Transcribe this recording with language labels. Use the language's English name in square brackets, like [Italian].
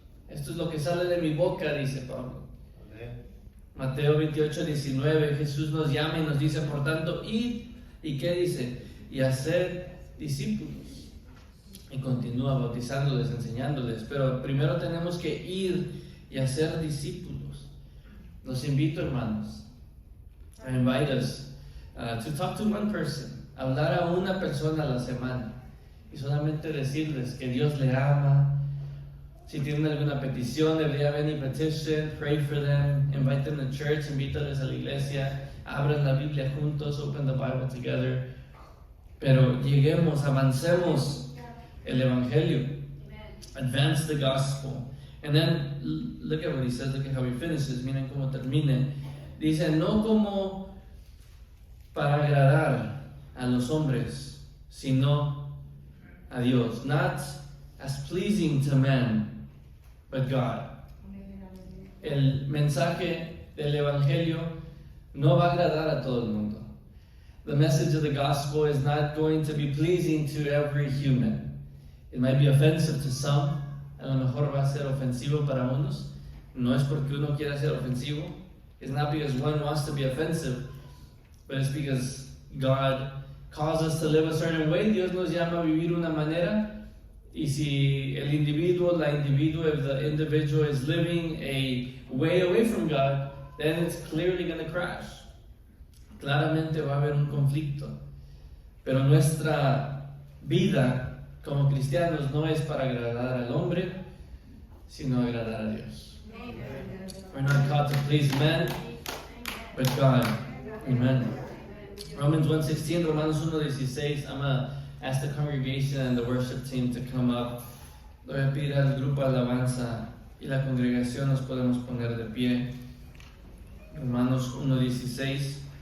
[Spanish] Esto es lo que sale de mi boca, dice Pablo. Mateo 28:19, Jesús nos llama y nos dice, por tanto, id, ¿y qué dice? Y hacer discípulos. Y continúa bautizándoles, enseñándoles. Pero primero tenemos que ir y hacer discípulos. Los invito, hermanos. [English] I invite us to talk to one person. [Spanish] Hablar a una persona a la semana. Y solamente decirles que Dios le ama. Si tienen alguna petición, [English] if they have any petition, pray for them. Invite them to church, [Spanish] invítales a la iglesia. Abran la Biblia juntos, [English] open the Bible together. [Spanish] Pero lleguemos, avancemos el Evangelio. [English] Advance the gospel. And then, look at what he says, look at how he finishes. [Spanish] Miren cómo termina. Dice, no como para agradar a los hombres, sino a Dios. [English] Not as pleasing to men, but God. [Spanish] El mensaje del Evangelio no va a agradar a todo el mundo. [English] The message of the gospel is not going to be pleasing to every human. It might be offensive to some. [Spanish] A lo mejor va a ser ofensivo para unos. No es porque uno quiera ser ofensivo. [English] It's not because one wants to be offensive, but it's because God calls us to live a certain way. [Spanish] Dios nos llama a vivir una manera. Y si el individuo, [English] if the individual is living a way away from God, then it's clearly going to crash. [Spanish] Claramente va a haber un conflicto. Pero nuestra vida como cristianos no es para agradar al hombre, sino agradar a Dios. [English] We're not called to please men, but God. Amen. Romans 1:16, Romanos 1:16. I'm going to ask the congregation and the worship team to come up. [Spanish] Voy a pedir al grupo alabanza y la congregación nos podemos poner de pie. Romanos 1:16.